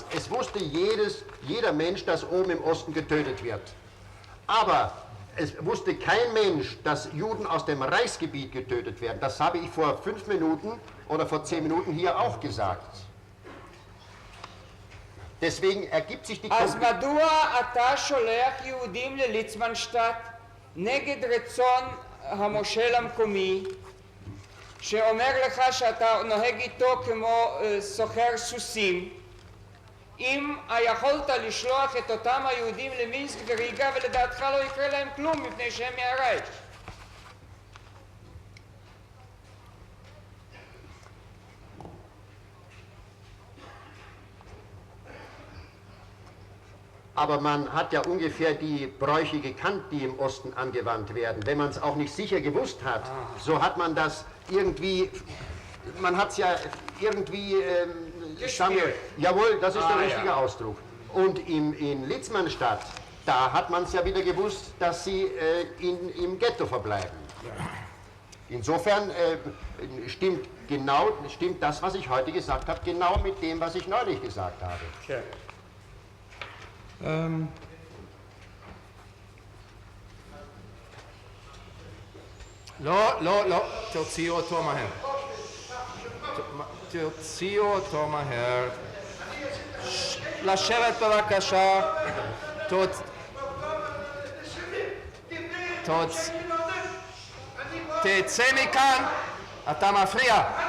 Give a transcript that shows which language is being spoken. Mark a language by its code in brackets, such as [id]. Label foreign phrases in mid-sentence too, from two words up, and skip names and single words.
[de] Es wusste jeder Mensch, dass oben im Osten getötet wird. Aber es wusste kein Mensch, dass Juden aus dem Reichsgebiet getötet werden. Das habe ich vor 5 Minuten oder vor 10 Minuten hier auch gesagt. Deswegen ergibt sich die [he] אז מדוע אתה שולח יהודים לליצמנשטט נגד רצון המושל המקומי, שאומר לך שאתה נוהג איתו כמו סוחר סוסים, אם יכולת לשלוח את אותם היהודים למינסק וריגה ולדעתך לא יקרה להם כלום מפני שהם מהרייך? [de] Aber man hat ja ungefähr die Bräuche gekannt, die im Osten angewandt werden. Wenn man es auch nicht sicher gewusst hat, so hat man das irgendwie, man hat es ja irgendwie, jawohl, das ist der richtige Ausdruck. Und in Litzmannstadt, da hat man es ja wieder gewusst, dass sie im Ghetto verbleiben. Insofern stimmt das, was ich heute gesagt habe, genau mit dem, was ich neulich gesagt habe. Okay. [he] לא, תוציאו אותו מהר. תוציאו אותו מהר. לשבת בבקשה. תצא מכאן, אתה מפריע.